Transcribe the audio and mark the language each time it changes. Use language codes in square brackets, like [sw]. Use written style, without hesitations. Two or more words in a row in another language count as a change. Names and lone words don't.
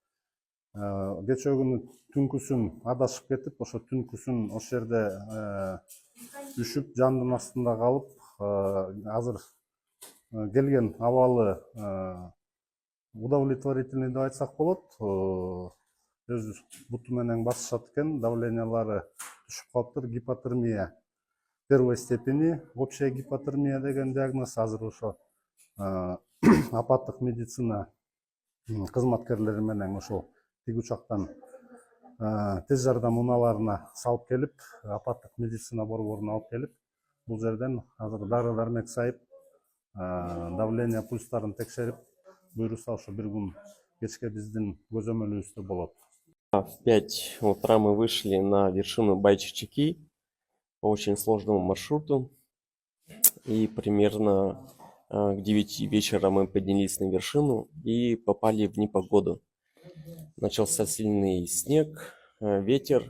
[ky] Кечээ күнү түнкүсүн адашып кетип, ошо түнкүсүн ошол жерде үшүп, жандын астында калып, азыр келген абалы удовлетворительный деп айтсак болот. Өз буту менен басышат экен, давлениялары түшүп калыптыр, [ru] гипотермия первой степени, общая гипотермия [ky] деген диагноз. Азыр ошо апаттык медицина кызматкерлери менен ошол тиг учактан тез жардам унааларына салып келип, апаттык медицина борборуна алып келип, бул жерден азыр дары дармек сайып, давление пульстарын текшерип, буюрса ошо бир күн кечке биздин көзөмөлүбүздө болот. [ru] В 5 утра мы вышли на вершину Байчичеки по очень сложному маршруту. И примерно к 9 вечера мы поднялись на вершину и попали в непогоду. Начался сильный снег, ветер.